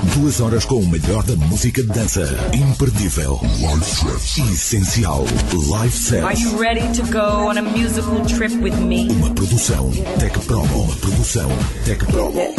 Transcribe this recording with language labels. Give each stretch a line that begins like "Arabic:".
Portuguese: 2 horas com o melhor da música de dança. Imperdível. Live Set. Essencial. Live Set.
English: Are you ready to go on a musical trip with me?
Portuguese: Uma produção Tech Promo. Uma produção Tech Promo.